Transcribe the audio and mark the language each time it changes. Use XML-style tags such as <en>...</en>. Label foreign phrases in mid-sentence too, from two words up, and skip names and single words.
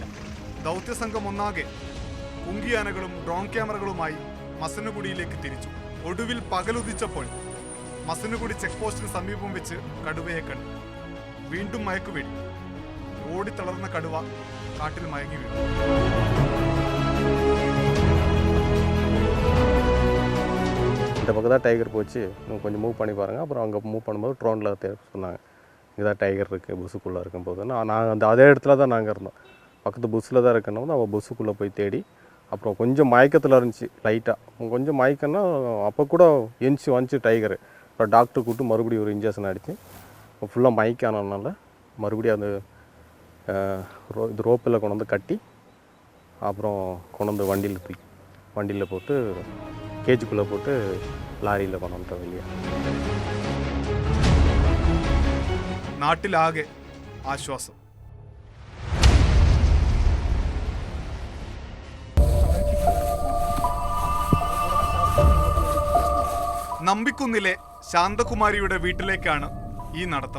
<ml>ദൗത്യസംഘം ഒന്നാകെ കുങ്കിയാനകളും ഡ്രോൺ ക്യാമറകളുമായി മസനഗുഡിയിലേക്ക് തിരിച്ചു. ഒടുവിൽ പകലുദിച്ചപ്പോൾ മസനഗുഡി ചെക്ക് പോസ്റ്റിന് സമീപം വെച്ച് കടുവയെ കണ്ടു. വീണ്ടും മയക്കുവെടി. ഓടിത്തളർന്ന കടുവ കാട്ടിൽ മയങ്ങി വീണു.</ml> <ta>இந்த பக்கம் தான் டைகர் போச்சு, இன்னும் கொஞ்சம் மூவ் பண்ணி பாருங்கள். அப்புறம் அங்கே மூவ் பண்ணும்போது ட்ரோனில் சொன்னாங்க இங்கே தான் டைகர் இருக்குது, புஷ்ஷுக்குள்ளே இருக்கும்போது. நாங்கள் அதே இடத்துல தான் நாங்கள் இருந்தோம். பக்கத்து புஷ்ஷில் தான் இருக்கணும். அவள் புஷ்ஷுக்குள்ளே போய் தேடி அப்புறம் கொஞ்சம் மயக்கத்தில் இருந்துச்சு லைட்டாக. கொஞ்சம் மயக்கம்னா அப்போ கூட எந்திச்சு வந்துச்சு டைகரு. அப்புறம் டாக்டர் கூப்பிட்டு மறுபடியும் ஒரு இன்ஜெக்ஷன் அடித்து ஃபுல்லாக மயக்கானதுனால மறுபடியும் அந்த இது ரோப்பில் கொண்டு வந்து கட்டி அப்புறம் கொண்டு வந்து வண்டியில் போட்டு கேஜுக்குள்ளே போட்டு லாரியில் கொண்டு வந்துட்டோம் வெளியே.</ta> <ml>നാട്ടിലാകെ ആശ്വാസം. നമ്പിക്കുന്നിലെ ശാന്തകുമാരിയുടെ വീട്ടിലേക്കാണ് ഈ നടത്തം.</ml>